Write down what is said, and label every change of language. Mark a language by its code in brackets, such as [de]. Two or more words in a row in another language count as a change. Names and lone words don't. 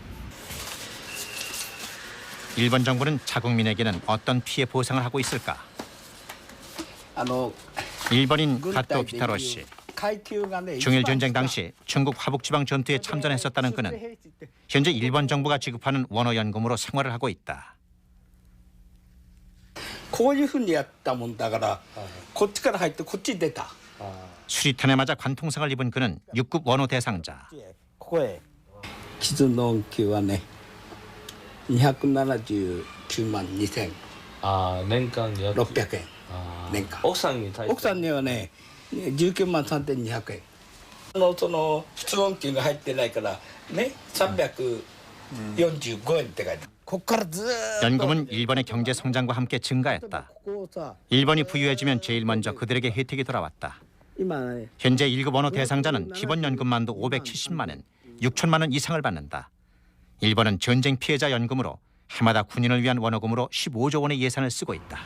[ko] 일본 정부는 자국민에게는 어떤 피해 보상을 하고 있을까? 일본인 가토 피타로 씨. 중일 전쟁 당시 중국 화북지방 전투에 참전했었다는 그는 현재 일본 정부가 지급하는 원호 연금으로 생활을 하고 있다. [ja] こういうふうにやったもんだからこっちから入ってこっちに出た [ko] 수리탄에 맞아 관통상을 입은 그는 6급 원호 대상자. [ja] ここへ傷の恩給はね279万2000 年間 600円年間奥さんにはね19万3200円その普通恩給が入ってないからね345円って書いて [ko] 연금은 일본의 경제 성장과 함께 증가했다. 일본이 부유해지면 제일 먼저 그들에게 혜택이 돌아왔다. 현재 1급 원호 대상자는 기본 연금만도 570만 원, 6천만 원 이상을 받는다. 일본은 전쟁 피해자 연금으로 해마다 군인을 위한 원호금으로 15조 원의 예산을 쓰고 있다.